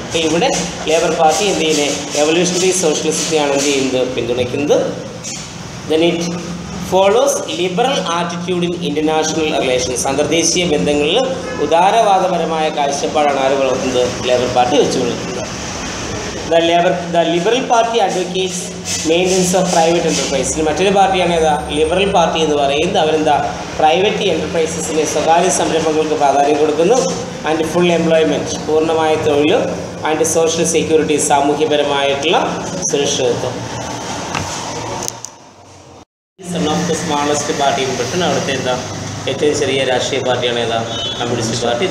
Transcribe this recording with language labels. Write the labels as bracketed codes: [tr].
[ml] അപ്പോൾ ഇവിടെ labour party എന്ത് ചെയ്യുന്നത്? എവല്യൂഷണറി സോഷ്യലിസത്തെയാണ് എന്ത് ചെയ്യുന്നത്? പിന്തുണയ്ക്കുന്നത്. [en] then it follows liberal attitude in international relations, [ml] അന്തർദേശീയ ബന്ധങ്ങളിൽ ഉദാരവാദപരമായ കാഴ്ചപ്പാടാണ് ആര് വളർത്തുന്നത്? ലേബർ പാർട്ടി വെച്ച് പുലർത്തുന്നത്. [en] The Liberal Party advocates maintenance of private enterprise. [ml] മറ്റൊരു പാർട്ടിയാണ് ഏതാ? ലിബറൽ പാർട്ടി എന്ന് പറയുന്നത്. അവരെന്താ? പ്രൈവറ്റ് എൻ്റർപ്രൈസസിലെ സ്വകാര്യ സംരംഭങ്ങൾക്ക് പ്രാധാന്യം കൊടുക്കുന്നു. [en] and full employment, [ml] പൂർണ്ണമായ തൊഴിൽ. [en] and social security, [ml] സാമൂഹ്യപരമായിട്ടുള്ള സുരക്ഷിതത്വം. [en] One of the smallest party in Britain. [ml] അവിടുത്തെ എന്താ ഏറ്റവും ചെറിയ രാഷ്ട്രീയ പാർട്ടിയാണ് ഏതാ? Communist party.